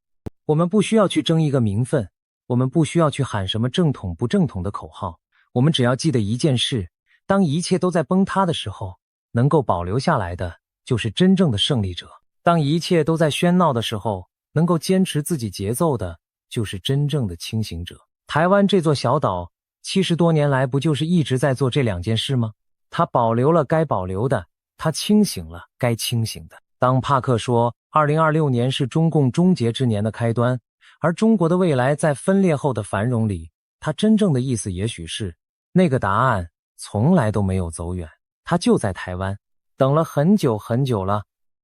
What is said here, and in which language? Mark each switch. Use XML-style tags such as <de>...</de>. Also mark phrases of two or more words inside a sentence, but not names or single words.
<zh>我們不需要去爭一個名分，我們不需要去喊什麼正統不正統的口號，我們只要記得一件事，當一切都在崩塌的時候，能夠保留下來的就是真正的勝利者。當一切都在喧鬧的時候，能夠堅持自己節奏的就是真正的清醒者。台灣這座小島70多年來不就是一直在做這兩件事嗎？它保留了該保留的，它清醒了該清醒的。當帕克說2026年是中共終結之年的開端，而中國的未來在分裂後的繁榮裡，他真正的意思也許是，那個答案從來都沒有走遠，他就在台灣，等了很久很久了，</zh>